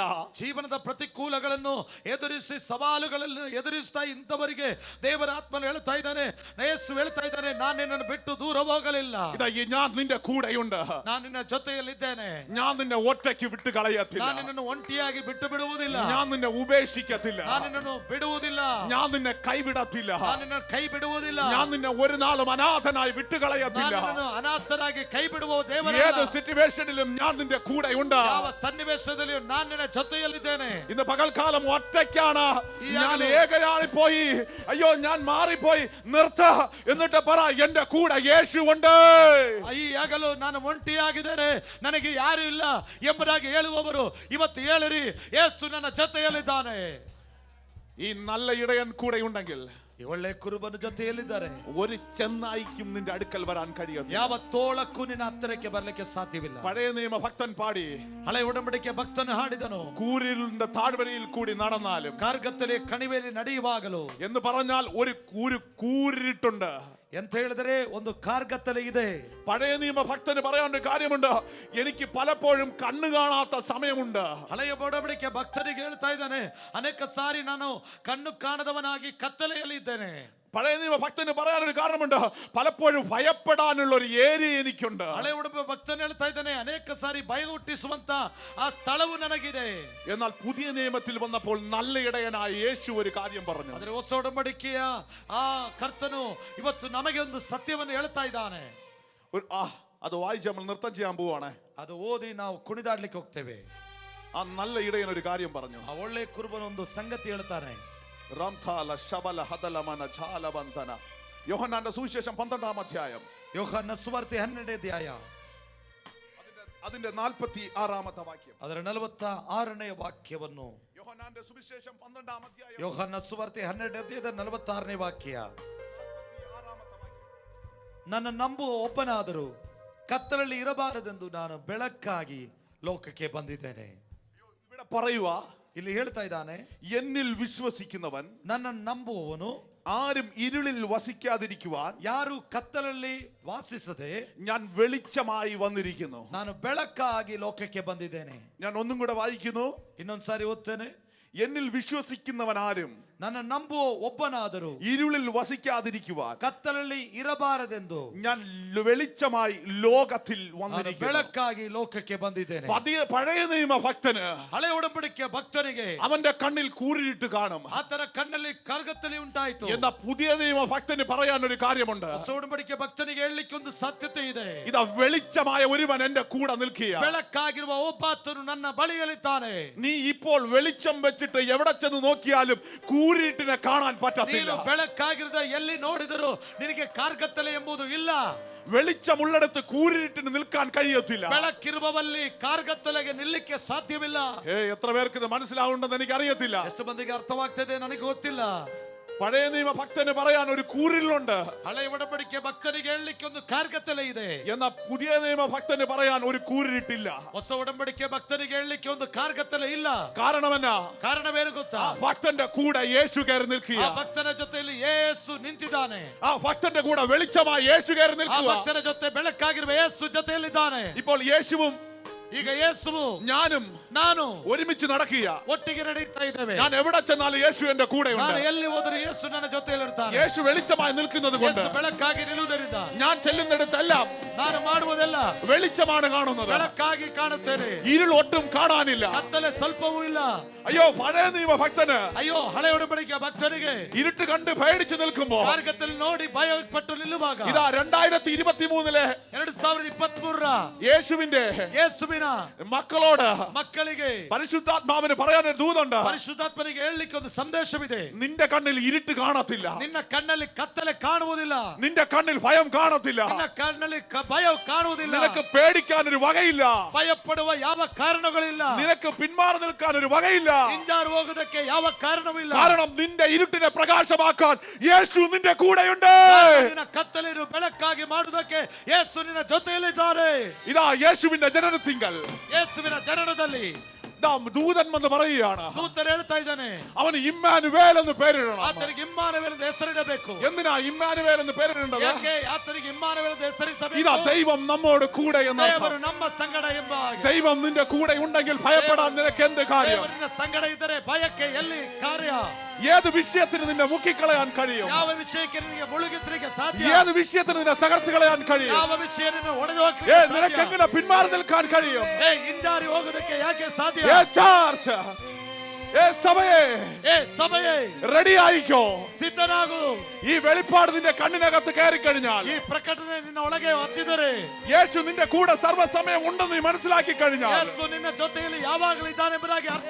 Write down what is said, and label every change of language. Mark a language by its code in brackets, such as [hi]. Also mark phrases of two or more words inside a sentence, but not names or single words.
[kn] ಜೀವನದ ಪ್ರತಿಕೂಲಗಳನ್ನು ಎದುರಿಸಿ ಸವಾಲುಗಳನ್ನು ಎದುರಿಸ್ತಾ ಇಂಥವರಿಗೆ ದೇವರ ಆತ್ಮನು ಹೇಳ್ತಾ ಇದ್ದಾನೆ, ಯೇಸು ಹೇಳ್ತಾ ಇದ್ದಾನೆ, ನಾನು ನಿನ್ನನ್ನು ಬಿಟ್ಟು ದೂರ ಹೋಗಲಿಲ್ಲ, [ml] ഞാൻ നിന്റെ കൂടെയുണ്ട്, [kn] ನಾನು ನಿನ್ನ ಜೊತೆಯಲ್ಲಿದ್ದೇನೆ, [ml] ഞാൻ നിന്നെ ഒറ്റയ്ക്ക് വിട്ട് കളയത്തില്ല, [kn] ನಾನು ನಿನ್ನನ್ನು ಒಂಟಿಯಾಗಿ ಬಿಟ್ಟು ಬಿಡುವುದಿಲ್ಲ, [ml] ഞാൻ നിന്നെ ഉപേക്ഷിക്കത്തില്ല, [kn] ನಾನು ನಿನ್ನನ್ನು ಬಿಡುವುದಿಲ್ಲ, [ml] ഞാൻ നിന്നെ കൈവിടത്തില്ല, [kn] ನಾನು ನಿನ್ನನ್ನು ಕೈ ಬಿಡುವುದಿಲ್ಲ, [ml] ഞാൻ നിന്നെ ഒരു നാളും അനാഥനായി വിട്ടുകളയത്തില്ല. [kn] ನಾನು ನಿನ್ನನ್ನು ಅನಾಥರಾಗಿ ಕೈ ಬಿಡುವ ದೇವರಲ್ಲ. [ml] ഏത് സിറ്റുവേഷനിലും ഞാൻ നിന്റെ കൂടെയുണ്ട്. [kn] ಯಾವ ಸನ್ನಿವೇಶದಲ್ಲಿಯೂ ನಾನು ನಿನ್ನ ಜೊತೆಯಲ್ಲಿದ್ದೇನೆ. [ml] ഇന്ന് പകൽക്കാലം ഒറ്റയ്ക്കാണ്, ഞാൻ ഏകനായി പോയി, അയ്യോ ഞാൻ മാറിപ്പോയി, നിർത്ത എന്നിട്ട് പറ, എന്റെ കൂടെ യേശു ഉണ്ട്. [kn] ಈ ಆಗಲು ನಾನು ಒಂಟಿಯಾಗಿದ್ದೇನೆ, ನನಗೆ ಯಾರು ಇಲ್ಲ ಎಂಬುದಾಗಿ ಹೇಳುವವರು ಇವತ್ತು ಹೇಳಿರಿ, ಯೇಸು ನನ್ನ ಜೊತೆಯಲ್ಲಿದ್ದಾನೆ. [ml] ഈ നല്ല ഇടയൻ കൂടെ ഉണ്ടെങ്കിൽ [kn] ಈ ಒಳ್ಳೆ ಕುರುಬನ ಜೊತೆಯಲ್ಲಿದ್ದಾರೆ, [ml] ഒരു ചെന്നായിക്കും നിന്റെ അടുക്കൽ വരാൻ കഴിയും. [kn] ಯಾವ ತೋಳಕ್ಕೂ ನಿನ್ನ ಹತ್ತಿರಕ್ಕೆ ಬರಲಿಕ್ಕೆ ಸಾಧ್ಯವಿಲ್ಲ. [ml] പഴയ നിയമ ഭക്തൻ പാടി, [kn] ಹಳೆ ಉಡಂಬಡಿಕೆ ಭಕ್ತನು ಹಾಡಿದನು, [ml] കൂരിലിന്റെ താഴ്വരയിൽ കൂടി നടന്നാലും, [kn] ಕಾರ್ಗತ್ತಲೆ ಕಣಿವೆಯಲ್ಲಿ ನಡೆಯುವಾಗಲೂ [ml] എന്ന് പറഞ്ഞാൽ ഒരു കൂരിട്ടുണ്ട്. [kn] ಎಂತ ಹೇಳಿದರೆ ಒಂದು ಕಾರ್ಗತ್ತಲೆ ಇದೆ. [ml] പഴയ നിയമ ഭക്തന് പറയാൻ ഒരു കാര്യമുണ്ട്, എനിക്ക് പലപ്പോഴും കണ്ണു കാണാത്ത സമയമുണ്ട്. [kn] ಹಳೆಯ ಒಡಂಬಡಿಕೆ ಭಕ್ತನಿಗೆ ಹೇಳ್ತಾ ಇದ್ದಾನೆ, ಅನೇಕ ಸಾರಿ ನಾನು ಕಣ್ಣು ಕಾಣದವನಾಗಿ ಕತ್ತಲೆಯಲ್ಲಿ ಇದ್ದೇನೆ. [ml] പഴയ നിയമ ഭക്തന് പറയാനൊരു കാരണമുണ്ട്, പലപ്പോഴും ഭയപ്പെടാനുള്ള ഒരു ഏരിയ എനിക്കുണ്ട്. [kn] ಹಳೆ ಉಡಂಬ ಭಕ್ತನು ಹೇಳ್ತಾ ಇದ್ದಾನೆ, ಅನೇಕ ಸಾರಿ ಭಯ ಹುಟ್ಟಿಸುವಂತ ಆ ಸ್ಥಳವು ನನಗಿದೆ. [ml] എന്നാൽ പുതിയ നിയമത്തിൽ വന്നപ്പോൾ നല്ല ഇടയനായ യേശു ഒരു കാര്യം പറഞ്ഞു. [kn] ಆದರೆ ಹೊಸ ಒಡಂಬಡಿಕೆಯ ಆ ಕರ್ತನು ಇವತ್ತು ನಮಗೆ ಒಂದು ಸತ್ಯವನ್ನು ಹೇಳ್ತಾ ಇದ್ದಾನೆ. [ml] അത് വായിച്ച് നമ്മൾ നൃത്തം ചെയ്യാൻ പോവാണ്. [kn] ಅದು ಓದಿ ನಾವು ಕುಣಿದಾಡ್ಲಿಕ್ಕೆ ಹೋಗ್ತೇವೆ. [ml] ആ നല്ല ഇടയൻ ഒരു കാര്യം പറഞ്ഞു. [kn] ಆ ಒಳ್ಳೆ ಕುರುಬನ ಒಂದು ಸಂಗತಿ ಹೇಳ್ತಾನೆ. റംഥാല ശബല ഹദലമന ഝാലബന്ധന. [ml] യോഹന്നാന്റെ സുവിശേഷം 12-ാം അധ്യായം, [kn] ಯೋಹನ್ನ ಸುವಾರ್ತೆ 12ನೇ ಅಧ್ಯಾಯ, [ml] അതിന്റെ 46-ാമത്തെ വാക്യം. [kn] ಅದರ 46ನೇ ವಾಕ್ಯವನ್ನು, [ml] യോഹന്നാന്റെ സുവിശേഷം 12-ാം അധ്യായം, [kn] ಯೋಹನ್ನ ಸುವಾರ್ತೆ 12ನೇ ಅಧ್ಯಾಯದ 46ನೇ ವಾಕ್ಯ. ನನ್ನ ನಂಬುವ ಒಬ್ಬನಾದರೂ ಕತ್ತಲಲ್ಲಿ ಇರಬಾರದೆಂದು ನಾನು ಬೆಳಕಾಗಿ ಲೋಕಕ್ಕೆ ಬಂದಿದ್ದೇನೆ. [ml] ഇവിടെ പറയുക, [kn] ಇಲ್ಲಿ ಹೇಳ್ತಾ ಇದ್ದಾನೆ, [ml] എന്നിൽ വിശ്വസിക്കുന്നവൻ, [kn] ನನ್ನ ನಂಬುವವನು [ml] ആരും ഇരുളിൽ വസിക്കാതിരിക്കുവാൻ [kn] ಯಾರು ಕತ್ತಲಲ್ಲಿ ವಾಸಿಸದೆ [ml] ഞാൻ വെളിച്ചമായി വന്നിരിക്കുന്നു. [kn] ನಾನು ಬೆಳಕಾಗಿ ಲೋಕಕ್ಕೆ ಬಂದಿದ್ದೇನೆ. [ml] ഞാൻ ഒന്നും കൂടെ വായിക്കുന്നു, [kn] ಇನ್ನೊಂದ್ಸಾರಿ ಓದ್ತೇನೆ. [ml] എന്നിൽ വിശ്വസിക്കുന്നവൻ ആരും [kn] ನನ್ನ ನಂಬುವ ಒಬ್ಬನಾದರೂ [ml] ഇരുളിൽ വസിക്കാതിരിക്കുവാൻ [kn] ಕತ್ತಲಲ್ಲಿ ಇರಬಾರದೆಂದು [ml] ഞാൻ വെളിച്ചമായി ലോകത്തിൽ വന്നിരിക്കുന്നു. [kn] ಬೆಳಕಾಗಿ ಲೋಕಕ್ಕೆ ಬಂದಿದ್ದೇನೆ. [ml] പഴയ നിയമ ഭക്തന്, [kn] ಹಳೆ ಒಡಂಬಡಿಕೆಯ ಭಕ್ತನಿಗೆ [ml] അവന്റെ കണ്ണിൽ കൂരിട്ട് കാണും. [kn] ಆತರ ಕಣ್ಣಲ್ಲಿ ಕಾರ್ಗತ್ತಲೆ ಉಂಟಾಯಿತು. [ml] എന്നാ പുതിയ നിയമ ഭക്തന് പറയാൻ ഒരു കാര്യമുണ്ട്. [kn] ಹೊಸ ಒಡಂಬಡಿಕೆಯ ಭಕ್ತನಿಗೆ ಹೇಳಲಿಕ್ಕೆ ಒಂದು ಸಾಧ್ಯತೆ ಇದೆ. [ml] ഇതാ വെളിച്ചമായ ഒരുവൻ എന്റെ കൂടെ നിൽക്കുക. [kn] ಬೆಳಕಾಗಿರುವ ಒಬ್ಬಾತನು ನನ್ನ ಬಳಿಯಲ್ಲಿದ್ದಾನೆ. [ml] നീ ഇപ്പോൾ വെളിച്ചം വെച്ചിട്ട് എവിടെ ചെന്ന് നോക്കിയാലും കൂരിട്ടിനെ കാണാൻ പറ്റത്തില്ല. [kn] ನೀನು ಬೆಳಕಾಗಿರದ ಎಲ್ಲಿ ನೋಡಿದರೂ ನಿನಗೆ ಕಾರ್ಗತ್ತಲೆ ಎಂಬುದು ಇಲ್ಲ. [ml] വെളിച്ചമുള്ളിടത്ത് കൂരിട്ടിന് നിൽക്കാൻ കഴിയത്തില്ല. [kn] ಬೆಳಕಿರುವಲ್ಲಿ ಕಾರ್ಗತ್ತಲೆಗೆ ನಿಲ್ಲಕ್ಕೆ ಸಾಧ್ಯವಿಲ್ಲ. [ml] എത്ര പേർക്ക് ഇത് മനസ്സിലാവുണ്ടെന്ന് എനിക്ക് അറിയത്തില്ല. [kn] ಎಷ್ಟು ಮಂದಿಗೆ ಅರ್ಥವಾಗ್ತದೆ ನನಗೆ ಗೊತ್ತಿಲ್ಲ. [ml] പഴയ നിയമ ഭക്തന് പറയാൻ ഒരു കൂരിലുണ്ട്, [kn] ಹಳೆ ಒಡಂಬಡಿಕೆ ಭಕ್ತನಿಗೆ ಹೇಳಲಿಕ್ಕೆ ಒಂದು ಕಾರ್ಗತ್ತಲೆ ಇದೆ. [ml] എന്നാൽ പുതിയ നിയമ ഭക്തന് പറയാൻ ഒരു കൂരിട്ടില്ല. [kn] ಹೊಸ ಒಡಂಬಡಿಕೆ ಭಕ್ತನಿಗೆ ಹೇಳಲಿಕ್ಕೆ ಒಂದು ಕಾರ್ಗತ್ತಲೆ ಇಲ್ಲ. [ml] കാരണം എന്നാ? [kn] ಕಾರಣವೇನು ಗೊತ್ತಾ? [ml] ഭക്തന്റെ കൂടെ യേശു കയറി നിൽക്കുക. [kn] ಆ ಭಕ್ತನ ಜೊತೆಯಲ್ಲಿ ಯೇಸು ನಿಂತಿದ್ದಾನೆ. [ml] ആ ഭക്തന്റെ കൂടെ വെളിച്ചമായി യേശു കയറി [kn] ಆ [ml] നിൽക്കുക. [kn] ಭಕ್ತನ ಜೊತೆ ಬೆಳಕಾಗಿರುವ ಯೇಸು ಜೊತೆಯಲ್ಲಿದ್ದಾನೆ. [ml] ഇപ്പോൾ യേശുവും [kn] ಈಗ ಯೇಸುವು [ml] ഞാനും [kn] ನಾನು [ml] ഒരുമിച്ച് നടക്കുക. [kn] ಒಟ್ಟಿಗೆ ನಡೀತಾ ಇದ್ದೇವೆ. [ml] ഞാൻ എവിടെ ചെന്നാലും യേശു എന്റെ കൂടെ ഉണ്ട്. [kn] ನಾನು ಎಲ್ಲಿ ಹೋದರೂ ಯೇಸು ನನ್ನ ಜೊತೆಯಲ್ಲಿರ್ತಾನೆ. [ml] യേശു വെളിച്ചമായി നിൽക്കുന്നത് കൊണ്ട് [kn] ಯೇಸು ಬೆಳಕಾಗಿ ನಿಲ್ಲುವುದರಿಂದ [ml] ഞാൻ ചെല്ലുന്നിടത്തെല്ലാം [kn] ನಾನು ಮಾಡುವುದೆಲ್ಲ [ml] വെളിച്ചമാണ് കാണുന്നത്. [kn] ಬೆಳಕಾಗಿ ಕಾಣುತ್ತೇನೆ. [ml] ഇരുൾ ഒട്ടും കാണാനില്ല. [kn] ಕತ್ತಲೆ ಸ್ವಲ್ಪವೂ ಇಲ್ಲ. [ml] അയ്യോ പഴയ നിയമ ഭക്തന് [kn] ಅಯ್ಯೋ ಹಳೆ ಒಡಂಬಡಿಕೆ ಭಕ್ತನಿಗೆ [ml] ഇരുട്ട് കണ്ട് പേടിച്ച് നിൽക്കുമ്പോ [kn] ಕಾರ್ಗತ್ತಲೆ ನೋಡಿ ಭಯಪಟ್ಟು ನಿಲ್ಲುವಾಗ [ml] ഇതാ 2023 [kn] 2023 [ml] യേശുവിന്റെ [kn] ಯೇಸುವಿನ ಕೂಡಿನ [ml] മക്കളോട് പരിശുദ്ധാത്മാവിന് പറയാനൊരു ദൂതുണ്ട്. [kn] ಪರಿಶುದ್ಧಾತ್ಮನಿಗೆ ಹೇಳಲಿಕ್ಕೆ ಒಂದು ಸಂದೇಶವಿದೆ. [ml] നിന്റെ കണ്ണിൽ ഇരുട്ട് കാണത്തില്ല, [kn] ನಿನ್ನ ಕಣ್ಣಲ್ಲಿ ಕತ್ತಲೆ ಕಾಣುವುದಿಲ್ಲ, [ml] നിന്റെ കണ്ണിൽ ഭയം കാണത്തില്ല, [kn] ನಿನ್ನ ಕಣ್ಣಲ್ಲಿ ಭಯ ಕಾಣುವುದಿಲ್ಲ, [ml] നിനക്ക് പേടിക്കാനൊരു വകയില്ല, [kn] ಭಯಪಡುವ ಯಾವ ಕಾರಣಗಳಿಲ್ಲ, [ml] നിനക്ക് പിന്മാറി നിൽക്കാനൊരു വകയില്ല. [kn] ಹಿಂಜಾರು ಹೋಗೋದಕ್ಕೆ ಯಾವ ಕಾರಣವಿಲ್ಲ. [ml] കാരണം നിന്റെ ഇരുട്ടിനെ പ്രകാശമാക്കാൻ യേശു നിന്റെ കൂടെയുണ്ട്. [kn] ನಿನ್ನ ಕತ್ತಲೆಯನ್ನು ಬೆಳಕಾಗಿ ಮಾಡುವುದಕ್ಕೆ ಯೇಸು ನಿನ್ನ ಜೊತೆಯಲ್ಲಿದ್ದಾರೆ. [ml] ഇതാ യേശുവിന്റെ ജനനത്തിങ്കൽ, [kn] ಯೇಸುವಿನ ಜನನದಲ್ಲಿ [ml] ദൂതൻ എന്ന് പറയുകയാണ്, [kn] ದೂತರು ಹೇಳ್ತಾ ಇದ್ದಾನೆ, [ml] അവന് ഇമ്മാനുവേൽ എന്ന് പേരിടണം. [kn] ಆತನಿಗೆ ಇಮ್ಮಾನುವೇಲ್ ಎಂದು ಹೆಸರಿಡಬೇಕು. [ml] എന്തിനാ ഇമ്മാനുവേൽ എന്ന് പേരിടേണ്ടത്? [kn] ಯಾಕೆ ಆತನಿಗೆ ಇಮ್ಮಾನುವೇಲ್ ಎಂದು ಹೆಸರಿಸಬೇಕು? [ml] ഇതാ ദൈവം നമ്മോട് കൂടെ എന്ന്. [kn] ದೇವರು ನಮ್ಮ ಸಂಗಡ ಎಂಬ ಹಾಗೆ. [ml] ദൈവം നിന്റെ കൂടെ ഉണ്ടെങ്കിൽ ഭയപ്പെടാൻ നിനക്ക് എന്ത് കാര്യം? [kn] ದೇವರು ನಿನ್ನ ಸಂಗಡ ಇದ್ದರೆ ಭಯಕ್ಕೆ ಎಲ್ಲಿ ಕಾರ್ಯ? [ml] ഏത് വിഷയത്തിന് നിന്നെ മുക്കിക്കളയാൻ കഴിയും? [kn] ಯಾವ ವಿಷಯಕ್ಕೆ ನಿನಗೆ ಮುಳುಗಿಸಲಿಕ್ಕೆ ಸಾಧ್ಯ? [ml] ഏത് വിഷയത്തിന് നിന്നെ തകർത്ത് കളയാൻ കഴിയും? [kn] ಯಾವ ವಿಷಯ ನಿನ್ನ ಒಡೆದು ಹಾಕಲಿಕ್ಕೆ [ml] നിനക്ക് [kn] ಸಾಧ್ಯ? [ml] എങ്ങനെ പിന്മാറി നിൽക്കാൻ കഴിയും? [kn] ಹಿಂಜಾರಿ ಹೋಗೋದಕ್ಕೆ ಯಾಕೆ ಸಾಧ್ಯ? [ml] ചർച്ച്, സഭയെ [kn] ಸಭೆಯೇ [ml] റെഡി ആയിക്കോ. [kn] ಸಿದ್ಧನಾಗು. [ml] ഈ വെളിപ്പാട് നിന്റെ കണ്ണിനകത്ത് കയറി കഴിഞ്ഞാൽ, [kn] ಈ ಪ್ರಕಟಣೆ ನಿನ್ನ ಒಳಗೆ ಹತ್ತಿದರೆ, [ml] യേശു നിന്റെ കൂടെ സർവ്വസമയം ഉണ്ടെന്ന് നീ മനസ്സിലാക്കി കഴിഞ്ഞാൽ, [kn] ಯೇಸು ನಿನ್ನ ಜೊತೆಯಲ್ಲಿ ಯಾವಾಗಲೂ ಇದ್ದಾನೆ ಎಂಬುದಾಗಿ ಅರ್ಥ